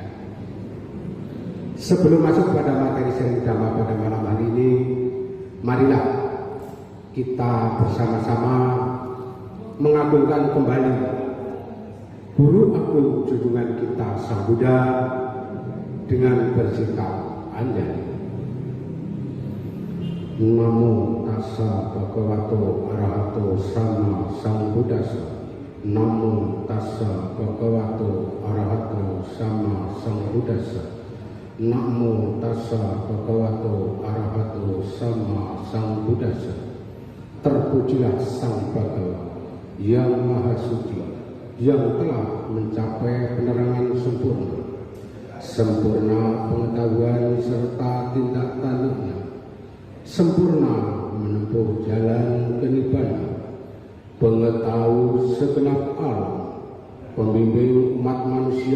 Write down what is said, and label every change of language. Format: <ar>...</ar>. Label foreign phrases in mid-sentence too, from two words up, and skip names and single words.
<id>Sebelum masuk pada materi sharing Dhamma pada malam hari ini, marilah kita bersama-sama mengagungkan kembali Guru Agung junjungan kita Sang Buddha dengan bersikap anjali.</id> <pi>Namo tassa bhagavato arahato sama sambuddhassa. Namo tassa bhagavato arahato sama sambuddhassa. Namo tassa bhagavato arahato sama sambuddhassa.</pi> <id>Terpujilah Sang Bhagawa yang Maha Suci, yang telah mencapai penerangan sempurna, sempurna pengetahuan serta tindak tanduknya, sempurna menempuh jalan kenibbana, pengetahui segenap alam, pembimbing umat manusia</id>